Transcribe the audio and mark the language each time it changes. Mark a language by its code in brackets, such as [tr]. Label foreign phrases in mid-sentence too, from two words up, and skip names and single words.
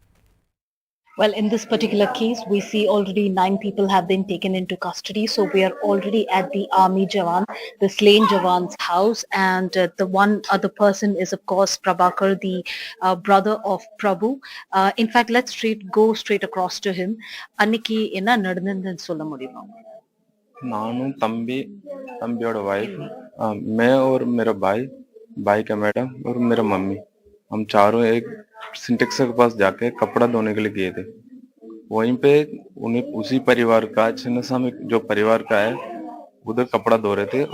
[en] Well, in this particular case, we see already 9 people have been taken into custody. So we are already at the army Jawan, the slain Jawan's house. And the one other person is, of course, Prabhakar, the brother of Prabhu. In fact, let's go straight across to him. [ta] அன்னிக்கு என்ன நடந்தன் சொல்ல முடியுமா? நானு தம்பி [hi] और वाइफ, मैं और मेरा भाई का मैडम और मेरा मम्मी, हम चारों एक सिंटेक्स के पास जाके कपड़ा धोने के लिए गए थे. वहीं पे उन्हें उसी परिवार का छिन्नसामी जो परिवार का है उधर कपड़ा धो रहे थे.